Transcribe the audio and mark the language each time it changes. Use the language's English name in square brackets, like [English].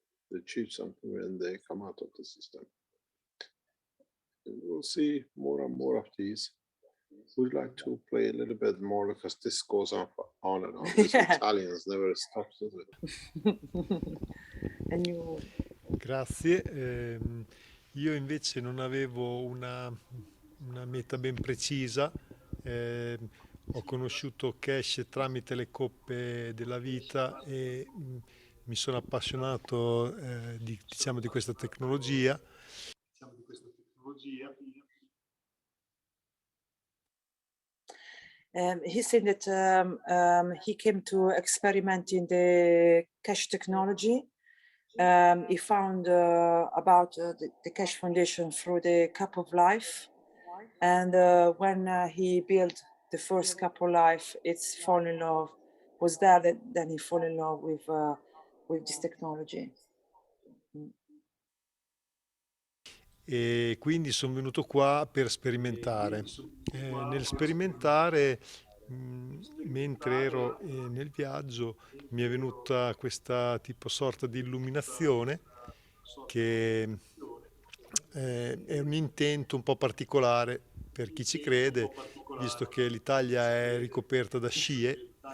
[English] They achieve something when they come out of the system. And we'll see more and more of these. We'd like to play a little bit more because this goes on and on. These Italians never stop, does it? And you... [Italian] Grazie. Io invece non avevo una meta ben precisa. Ho conosciuto Cash tramite le coppe della vita e mi sono appassionato di questa tecnologia. [English] He said that he came to experiment in the cash technology he found about the Keshe Foundation through the Cup of Life. And when he built the first Cup of Life, it's fall in love, was there that then he fell in love with this technology. [Italian] E quindi sono venuto qua per sperimentare. Nel sperimentare, mentre ero nel viaggio, mi è venuta questa tipo sorta di illuminazione che è un intento un po' particolare per chi ci crede, visto che l'Italia è ricoperta da scie.